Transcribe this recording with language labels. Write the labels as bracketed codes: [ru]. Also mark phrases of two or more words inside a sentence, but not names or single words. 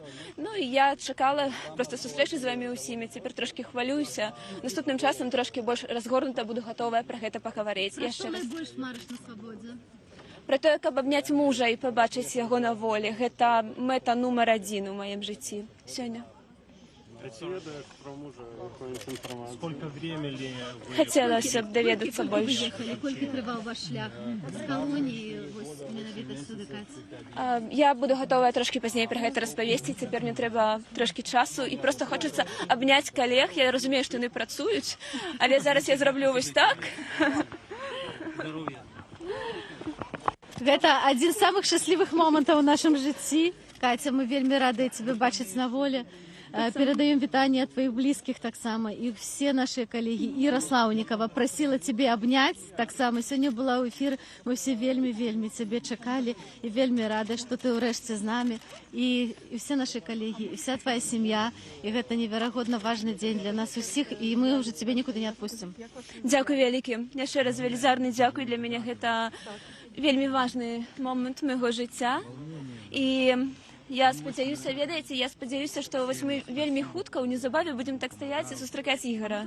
[be] Ну і я чакала проста сустрэчы з вамі ўсімі, цяпер трошки хвалююся. Наступным часам трошки больш разгорнута буду гатовая пра гэта пагаварыць. Пра што найбольш марыш на свабодзе? Пра тое, каб абняць мужа і пабачыць яго на волі. Гэта мэта нумар 1 у маім жыцці сёння. [ru] Про мужа какую-нибудь информацию? Сколько времени? [be] Хацелася б даведацца больш. Колькі трываў ваш шлях з калоніі, вось менавіта сюды, Катя? Я буду гатовая трошки пазней пра гэта распавесці. Цяпер мне трэба трошки часу і проста хочацца абняць калег. Я разумею, што яны працуюць, але зараз я зраблю вось так. Гэта адзін з самых шчаслівых момантаў у нашым жыцці. Катя, мы вельмі радыя цябе бачыць на волі. Передаем вітанне ад [ru] твоих близких [be] таксама. [ru] І все наши коллеги. Іра Слаўнікава просила тебе обнять таксама. [be] Сёння была ў эфіры. Мы все вельмі цябе чакалі і вельмі рады, што ты ўрэшце з намі. [ru] І все наши коллеги, і вся твоя сям'я. [be] І гэта неверагодна важны дзень для нас усіх. І мы [ru] уже тебе [be] нікуды не адпусцім. Дзякуй вялікі. Яшчэ раз велізарны дзякуй. Для мяне гэта вельмі важны момант майго жыцця. І я спадзяюся, ведаеце, што вось мы вельмі хутка, неўзабаве будзем так стаяць і сустракаць Ігара.